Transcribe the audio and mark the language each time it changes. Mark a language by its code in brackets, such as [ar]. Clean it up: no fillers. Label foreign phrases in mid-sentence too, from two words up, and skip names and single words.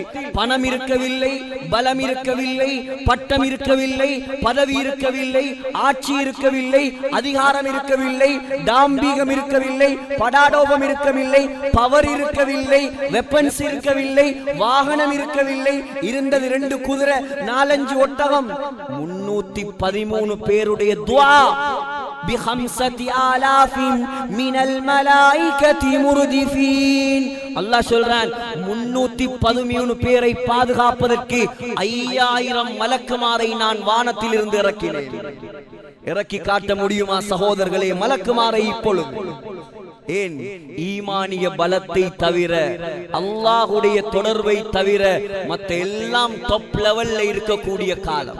[ta] பணம் இருக்கவில்லை, பலம் இருக்கவில்லை, பட்டம் இருக்கவில்லை, பதவி இருக்கவில்லை, ஆட்சி இருக்கவில்லை, அதிகாரம் இருக்கவில்லை, டாம்பீகம் இருக்கவில்லை, படாடோபம் இருக்கவில்லை, பவர் இருக்கவில்லை, வெப்பன்ஸ் இருக்கவில்லை, வாகனம் இருக்கவில்லை. இருந்தது 2 குதிரை, 4-5 ஒட்டகம். 313 பேருடைய துஆ [ar] ب5000 من الملائكة مردفين. [ta] அல்லாஹ் சொல்றான் 313 பேரை பாதுகாப்பதற்கு 5000 மலக்குமாரை நான் வானத்தில் இருந்து இறக்கினேன். இறக்கி காட்ட முடியுமா சகோதரர்களே மலக்குமாரை? இப்பொழுது ஏன் ஈமானிய பலத்தை தவிர, அல்லாஹ்வுடைய தொடர்பை தவிர மற்ற எல்லாம் [en] top level [ta] இருக்கக்கூடிய காலம்.